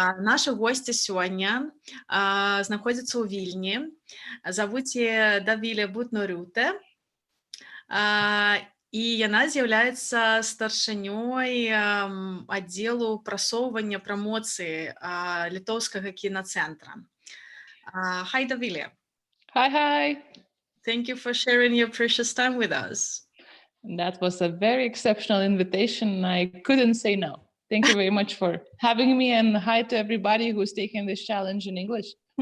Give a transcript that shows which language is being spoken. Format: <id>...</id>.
<be>Наша госця сёння знаходзіцца ў Вільні. Завуць яе Dovilė Butnoriūtė. І яна з'яўляецца старшынёй аддзелу прасоўвання прамоцыі літоўскага кінацэнтра.</be> <en>Hi, Dovilė. Hi. Thank you for sharing your precious time with us. That was a very exceptional invitation. I couldn't say no. Thank you very much for having me, and hi to everybody who's taking this challenge in English.</en>